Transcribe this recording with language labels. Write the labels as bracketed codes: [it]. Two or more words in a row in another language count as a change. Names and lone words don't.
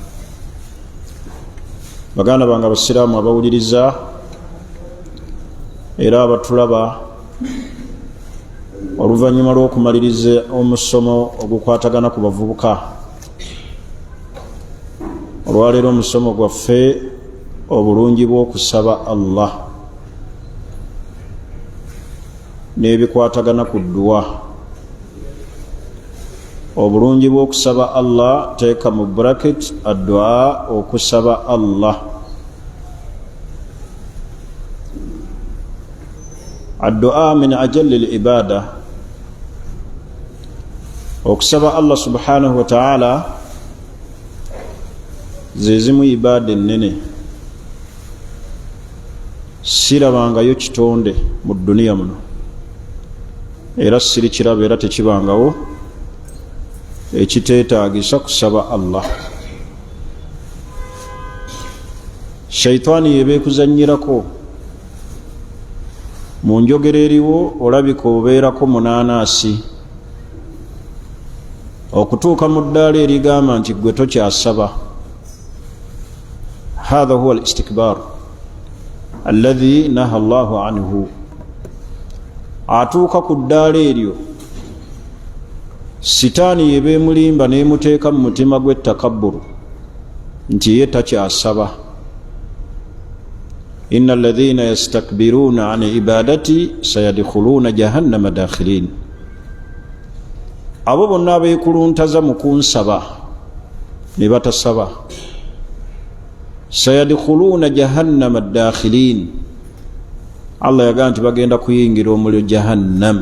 [lg] Baganda bange abasiraamu abawuliriza era abatulaba, oluvannyuma lw'okumaliriza omusomo ogukwatagana ku bavubuka, olwaleero omusomo gwaffe obulungi bw'okusaba Allah n'ebikwatagana ku dduwa. Obulungi bw'okusaba Allah, teeka mu bracket addu'a, okusaba Allah. [ar] الدعاء من أجلّ العبادة, [lg] okusaba Allah [ar] سبحانه وتعالى [lg] zezimu ibaada ennene. Sirabangayo kitonde mu duniya muno, era siri kiraba era tekibangawo ekiteetaagisa kusaba Allah. Shaitaani yebeekuzannyirako mu njogera eriwo, olabika obeerako munaanaasi, okutuuka mu ddaala erigamba nti gwe tokyasaba. [ar] هذا هو الاستكبار الذي نهى الله عنه. [lg] Atuuka ku ddaala eryo, sitaani yebeemulimba n'emuteeka mu mutima gwe takabburu nti ye takyasaba. [ar] إن الذين يستكبرون عن عبادتي سيدخلون جهنم داخرين. [lg] Abo bonna abeekuluntaza mu kunsaba ne batasaba, [ar] سيدخلون جهنم داخرين, [lg] Allah yagamba nti bagenda kuyingira omuliro jahannam.